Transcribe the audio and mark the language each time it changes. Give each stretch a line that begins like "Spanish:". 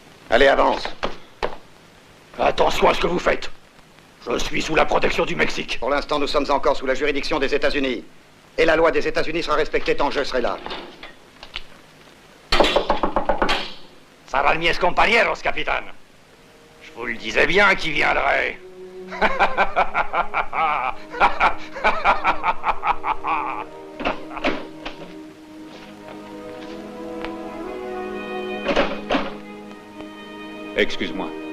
French: Allez, avance. Attention à ce que vous faites. Je suis sous la protection du Mexique. Pour l'instant, nous sommes encore sous la juridiction des États-Unis. Et la loi des États-Unis sera respectée tant que je serai là.
Spanish: Serán mis compañeros, capitaine.
French: Je vous le disais bien qui viendrait. Excuse-moi.